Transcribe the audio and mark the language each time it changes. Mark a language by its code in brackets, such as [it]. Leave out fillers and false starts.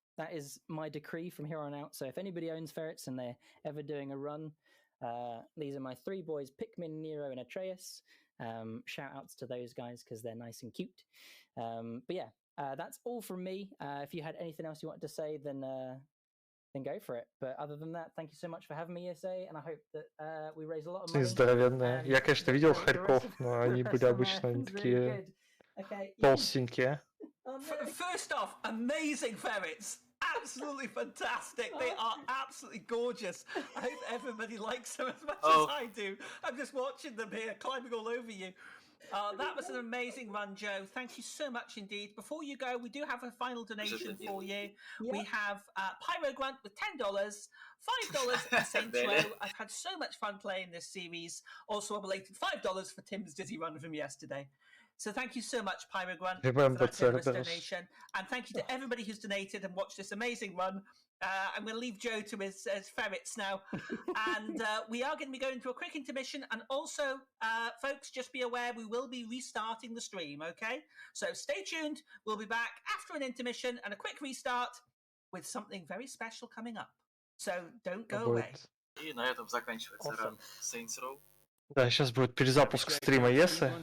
[en] That is my decree from here on out. So if anybody owns ferrets and they're ever doing a run, these are my three boys, Pikmin, Nero, and Atreus. Shout outs to those guys because they're nice and cute. But yeah, that's all from me. If you had anything else you wanted to say, then go for it. But other than that, thank you so much for having me, ESA, and I hope that we raise a lot of money. [ru] Здоровенные. Я, конечно, видел хорьков, но они были обычно такие толстенькие. [en] First off, amazing ferrets. Absolutely fantastic. They are absolutely gorgeous. I hope everybody likes them as much as I do. I'm just watching them here, climbing all over you. That was an amazing run, Joe. Thank you so much indeed. Before you go, we do have a final donation for you. Yep. We have Pyro Grunt with $10, $5 for Saints Row. I've had so much fun playing this series. Also a belated $5 for Tim's Dizzy run from yesterday. So thank you so much, Pyro Grunt, for that generous donation. And thank you to everybody who's donated and watched this amazing run. I'm going to leave Joe to his ferrets now. And we are going to be going to a quick intermission. And also, folks, just be aware we will be restarting the stream, okay? So stay tuned. We'll be back after an intermission and a quick restart with something very special coming up. So don't go away. [ru] И на этом заканчивается ран Saints Row. Да, сейчас будет перезапуск стрима ESA.